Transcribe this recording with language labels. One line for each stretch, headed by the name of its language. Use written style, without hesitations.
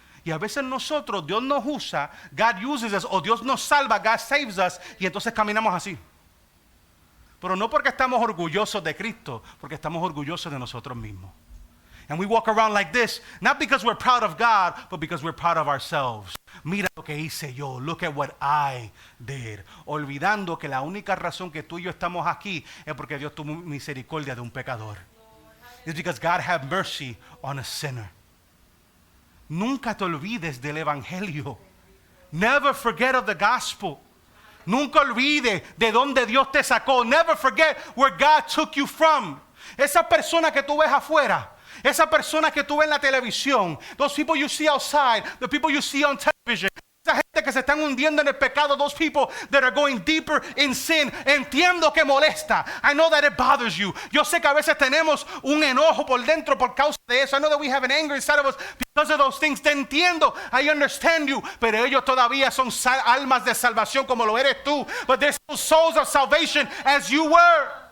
Spanish: Y a veces nosotros, Dios nos usa,
English: God uses us,
Spanish: o Dios nos salva,
English: God saves us,
Spanish: y entonces caminamos así. Pero no porque estamos orgullosos de Cristo, porque estamos orgullosos de nosotros mismos.
English: And we walk around like this, not because we're proud of God, but because we're proud of ourselves.
Spanish: Mira lo que hice yo,
English: look at what I did.
Spanish: Olvidando que la única razón que tú y yo estamos aquí es porque Dios tuvo misericordia de un pecador.
English: It's because God had mercy on a sinner.
Spanish: Nunca te olvides del evangelio.
English: Never forget of the gospel.
Spanish: Nunca olvide de dónde Dios te sacó.
English: Never forget where God took you from.
Spanish: Esa persona que tú ves afuera, esa persona que tú ves en la televisión,
English: those people you see outside, the people you see on television,
Spanish: esa gente que se están hundiendo en el pecado,
English: those people that are going deeper in sin,
Spanish: entiendo que molesta.
English: I know that it bothers you.
Spanish: Yo sé que a veces tenemos un enojo por dentro por causa de eso.
English: I know that we have an anger inside of us because of those things.
Spanish: Te entiendo,
English: I understand you,
Spanish: pero ellos todavía son almas de salvación como lo eres tú.
English: But they're still souls of salvation as you were.